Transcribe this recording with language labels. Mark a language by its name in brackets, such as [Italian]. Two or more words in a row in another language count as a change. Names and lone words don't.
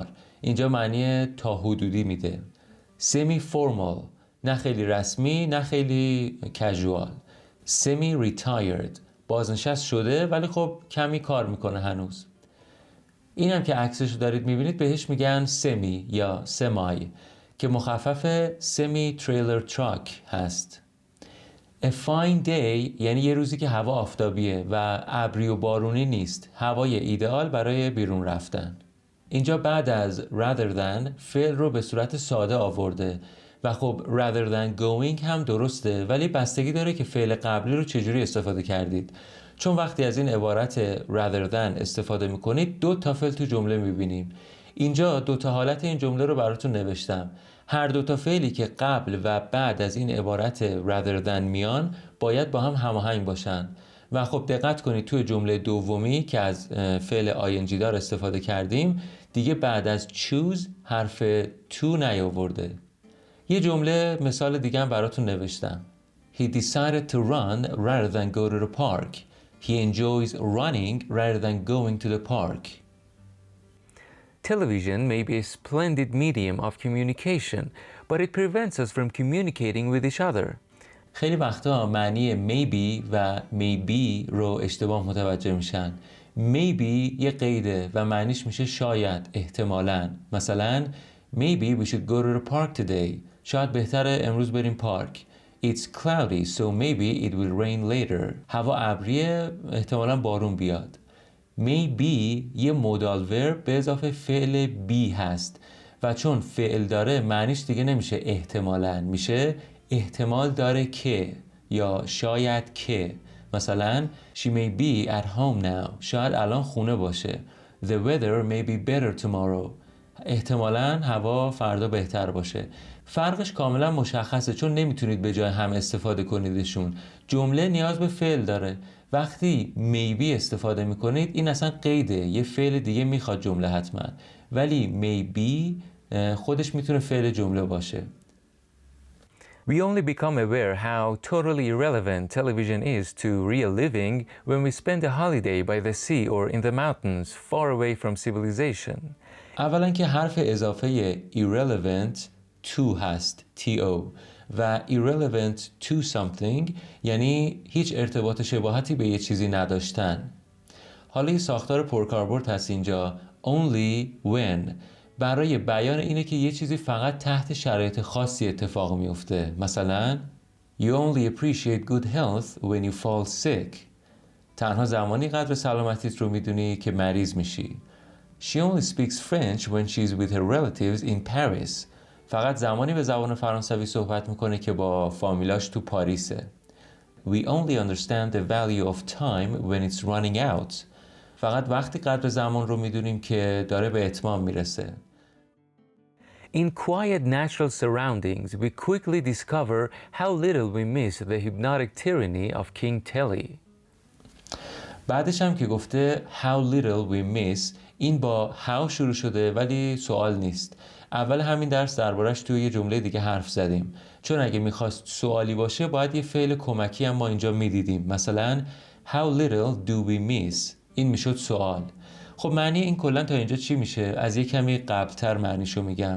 [Persian] اینجا معنی تا حدودی میده. [English] semi formal [Persian] نه خیلی رسمی نه خیلی کژوال. [English] semi retired [Persian] بازنشست شده ولی خب کمی کار میکنه هنوز. این هم که عکسش دارید میبینید بهش میگن سمی یا سمای که مخفف [English] semi trailer truck [Persian] هست. [English] A fine day [Persian] یعنی یه روزی که هوا آفتابیه و ابری و بارونی نیست، هوای ایدئال برای بیرون رفتن. اینجا بعد از [English] rather than [Persian] فعل رو به صورت ساده آورده و خب [English] rather than going [Persian] هم درسته، ولی بستگی داره که فعل قبلی رو چجوری استفاده کردید. چون وقتی از این عبارت [English] rather than [Persian] استفاده میکنید 2 تا فعل تو جمله میبینیم. اینجا 2 تا حالت این جمله رو براتون نوشتم. هر 2 تا فعلی که قبل و بعد از این عبارت [English] rather than [Persian] میان باید با هم هماهنگ باشن. و خب دقت کنید توی جمله دومی که از فعل ING دار استفاده کردیم دیگه بعد از choose حرف to نیاورده. یه جمله مثال دیگه هم براتون نوشتم. [English] He decided to run rather than go to the park. He enjoys running rather than going to the park. Television may be a splendid medium of communication, but it prevents us from communicating with each other. [Persian] خیلی وقتا معنی maybe و maybe رو اشتباه متوجه میشن. maybe یه قیده و معنیش میشه شاید، احتمالاً. [English] مثلا maybe we should go to the park today. [Persian] شاید بهتره امروز بریم پارک. [English] It's cloudy so maybe it will rain later. [Persian] هوا ابریه، احتمالاً بارون بیاد. maybe یه [English] modal verb [Persian] به اضافه فعل be هست و چون فعل داره معنیش دیگه نمیشه احتمالاً، میشه احتمال داره که یا شاید که. [English] مثلا she may be at home now. [Persian] شاید الان خونه باشه. [English] The weather may be better tomorrow. [Persian] احتمالاً هوا فردا بهتر باشه. فرقش کاملا مشخصه چون نمیتونید به جای هم استفاده کنیدشون. جمله نیاز به فعل داره. وقتی maybe استفاده میکنید این اصلا قیده، یه فعل دیگه میخواد جمله حتما، ولی maybe خودش میتونه فعل جمله باشه. [English] We only become aware how totally irrelevant television is to real living when we spend a holiday by the sea or in the mountains far away from civilization. [Persian] اولا که حرف اضافه [English] irrelevant to [Persian] هست to و [English] irrelevant to something [Persian] یعنی هیچ ارتباط شباهتی به یه چیزی نداشتن. حالا یه ساختار پرکاربرد هست اینجا [English] only when [Persian] برای بیان اینه که یه چیزی فقط تحت شرایط خاصی اتفاق میفته. [English] مثلا You only appreciate good health when you fall sick. [Persian] تنها زمانی قدر سلامتیت رو میدونی که مریض میشی. [English] She only speaks French when she's with her relatives in Paris. [Persian] فقط زمانی به زبان فرانسوی صحبت میکنه که با فامیلاش تو پاریسه. [English] We only understand the value of time when it's running out. [Persian] فقط وقتی قدر زمان رو میدونیم که داره به اتمام میرسه. [English] In quiet natural surroundings, we quickly discover how little we miss the hypnotic tyranny of King Telly. [Persian] بعدش هم که گفته [English] how little we miss، [Persian] این با how شروع شده ولی سوال نیست. اول همین درس دربارش توی یه جمله دیگه حرف زدیم، چون اگه میخواست سوالی باشه باید یه فعل کمکی هم ما اینجا میدیدیم. [English] مثلا how little do we miss، [Persian] این میشد سوال. خب معنی این کلا تا اینجا چی میشه؟ از یه کمی قبلتر معنیشو میگم.